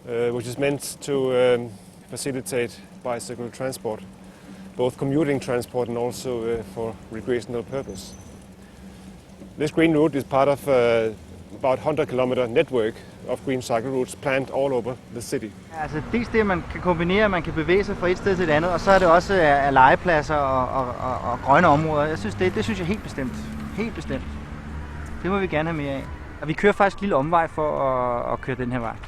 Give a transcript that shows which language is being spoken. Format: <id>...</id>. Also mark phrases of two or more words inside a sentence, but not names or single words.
<en>which is meant to facilitate bicycle transport, both commuting transport and also for recreational purpose. This green route is part of about 100-kilometer network of green cycle routes planned all over the city.</en> <da>Altså dels det, at man kan kombinere, at man kan bevæge sig fra et sted til et andet, og så er det også af legepladser og grønne områder. Jeg synes, det synes jeg helt bestemt. Helt bestemt. Det må vi gerne have mere af. Og vi kører faktisk en lille omvej for at køre den her vej.</da>